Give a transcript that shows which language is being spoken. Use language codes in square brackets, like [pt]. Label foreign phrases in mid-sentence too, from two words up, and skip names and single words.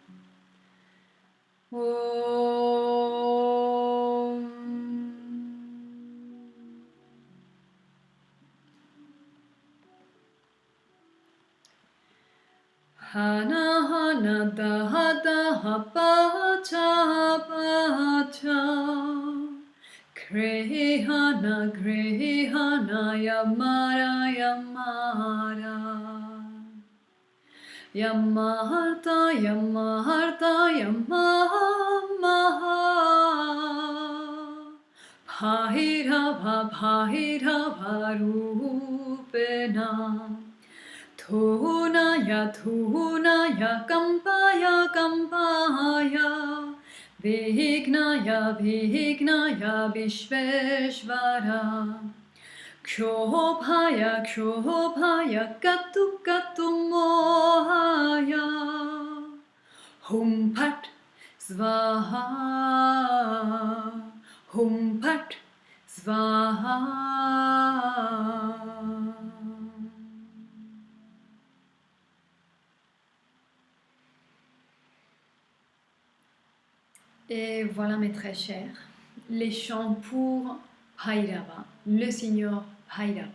[sa] Om Hana Hana Daha Daha Pacha Pacha Grehana Grehana Yamara Yamara Yamaharta Yamaharta Yamamaha Bhairava Bhairava Rupena Thunaya Thunaya Kampaya Kampaya Vignaya Vignaya Vishveshvara Kshobhaya Kshobhaya Katu Katu Mohaya Hum Pat Svaha Hum Pat Svaha. [fr] Et voilà mes très chers, les chants pour Bhairava, le Seigneur Bhairava.